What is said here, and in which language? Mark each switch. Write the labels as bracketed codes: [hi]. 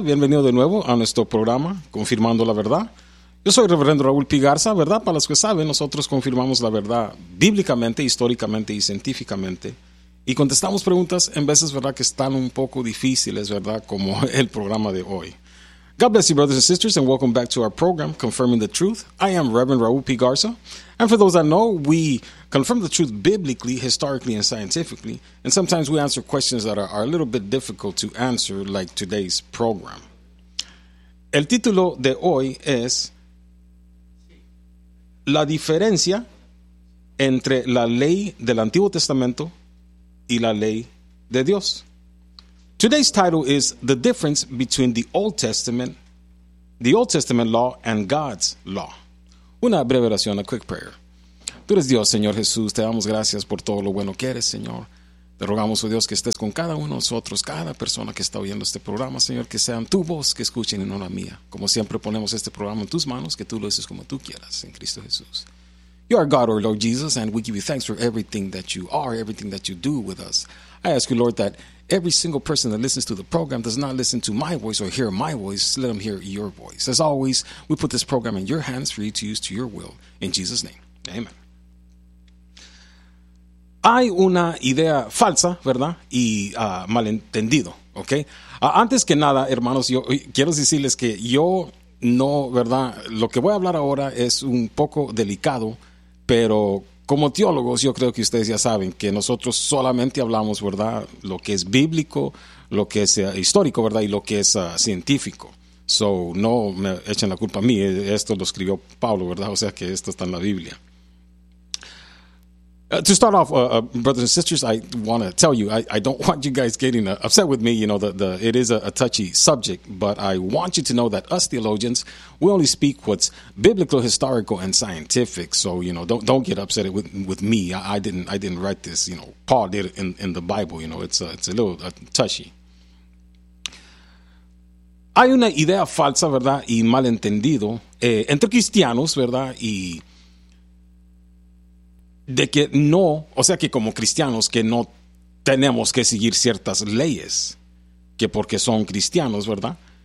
[es] Bienvenido de nuevo a nuestro programa Confirmando la Verdad. Yo soy Reverendo Raúl P. Garza, ¿verdad? Para los que saben, nosotros confirmamos la verdad bíblicamente, históricamente y científicamente. Y contestamos preguntas en veces, ¿verdad?, que están un poco difíciles, ¿verdad?, como el programa de hoy. [en] God bless you, brothers and sisters, and welcome back to our program, Confirming the Truth. I am Reverend Raúl P. Garza. And for those that know, we confirm the truth biblically, historically, and scientifically. And sometimes we answer questions that are a little bit difficult to answer, like today's program. [es] El título de hoy es La diferencia entre la ley del Antiguo Testamento y la ley de Dios. [en] Today's title is The Difference Between the Old Testament Law and God's Law. [es] Una breve oración, [en] a quick prayer. [es] Tú eres Dios, Señor Jesús. Te damos gracias por todo lo bueno que eres, Señor. Te rogamos, oh Dios, que estés con cada uno de nosotros, cada persona que está oyendo este programa, Señor, que sean tu voz que escuchen y no la mía. Como siempre, ponemos este programa en tus manos, que tú lo haces como tú quieras, en Cristo Jesús. [en] You are God, our Lord Jesus, and we give you thanks for everything that you are, everything that you do with us. I ask you, Lord, that every single person that listens to the program does not listen to my voice or hear my voice. Let them hear your voice. As always, we put this program in your hands for you to use to your will. In Jesus' name, amen. [es] Hay una idea falsa, ¿verdad? Y malentendido, ¿ok? Antes que nada, hermanos, yo quiero decirles que yo no, ¿verdad? Lo que voy a hablar ahora es un poco delicado, pero como teólogos, yo creo que ustedes ya saben que nosotros solamente hablamos, ¿verdad?, lo que es bíblico, lo que es histórico, ¿verdad?, y lo que es científico. So, no me echen la culpa a mí, esto lo escribió Pablo, ¿verdad? O sea que esto está en la Biblia. [en] To start off, brothers and sisters, I want to tell you, I don't want you guys getting upset with me. You know, it is a touchy subject, but I want you to know that us theologians, we only speak what's biblical, historical, and scientific. So, you know, don't get upset with me. I didn't write this. You know, Paul did it in the Bible. You know, it's a little touchy. [es] Hay una idea falsa, ¿verdad?, y malentendido entre cristianos, ¿verdad?, y de que no, o sea que como cristianos que no tenemos que seguir ciertas leyes, que porque son cristianos, ¿verdad?